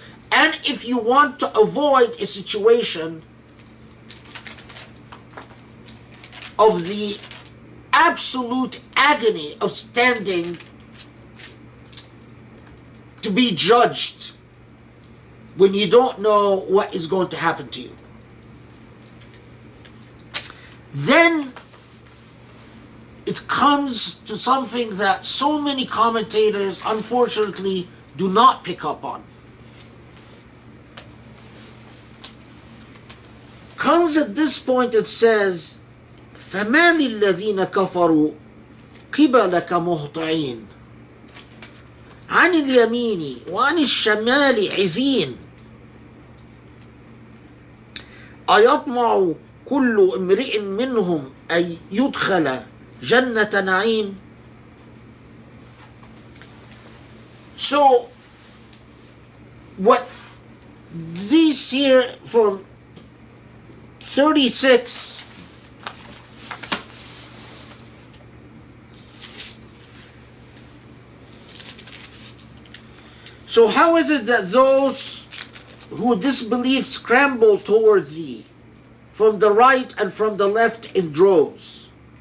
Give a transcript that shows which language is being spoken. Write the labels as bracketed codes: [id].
[en] And if you want to avoid a situation of the absolute agony of standing to be judged when you don't know what is going to happen to you, then it comes to something that so many commentators unfortunately do not pick up on. Comes at this point, it says, [ar] فَمَا لِلَّذِينَ كَفَرُوا قِبَلَكَ مُهْطِعِينَ عَنِ الْيَمِينِ وَعَنِ الشَّمَالِ عِزِينَ أَيَطْمَعُ كُلُّ امْرِئٍ مِّنْهُمْ أَن يُدْخَلَ جَنَّةَ نَعِيمٍ. [en] So what these here from 36 So how is it that those who disbelieve scramble toward thee from the right and from the left in droves?